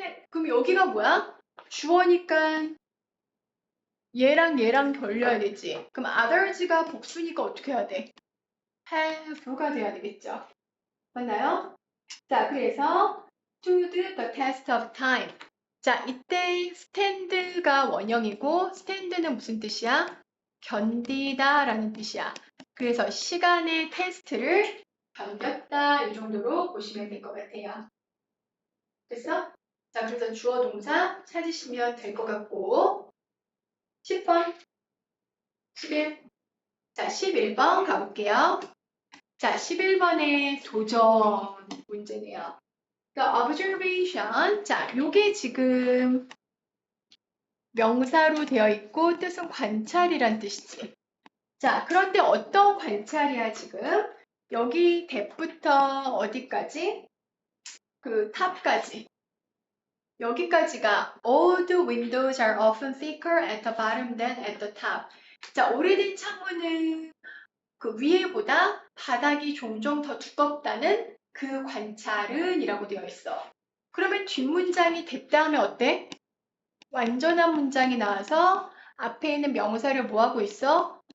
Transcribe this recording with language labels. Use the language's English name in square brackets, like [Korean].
[Korean] 그럼 여기가 뭐야? 주어니까 얘랑 걸려야 되지. 그럼 others가 복수니까 어떻게 해야 돼? have가 돼야 되겠죠. 맞나요? 자, 그래서 [English] stood the test of time. [Korean] 자, 이때 stand가 원형이고 stand는 무슨 뜻이야? 견디다 라는 뜻이야. 그래서 시간의 테스트를 견뎠다 이 정도로 보시면 될 것 같아요. 됐어? 자, 그래서 주어 동사 찾으시면 될 것 같고 10번, 11. 자, 11번 가볼게요. 자, 11번의 도전 문제네요. [English] The observation. [Korean] 자, 요게 지금 명사로 되어 있고 뜻은 관찰이란 뜻이지. 자, 그런데 어떤 관찰이야, 지금? 여기 대부터 어디까지? 그 탑까지. 여기까지가 [English] all the windows are often thicker at the bottom than at the top. [Korean] 자, 오래된 창문은 그 위에보다 바닥이 종종 더 두껍다는 그 관찰은 이라고 되어 있어. 그러면 뒷문장이 됐다음에 어때? 완전한 문장이 나와서 앞에 있는 명사를 뭐하고 있어?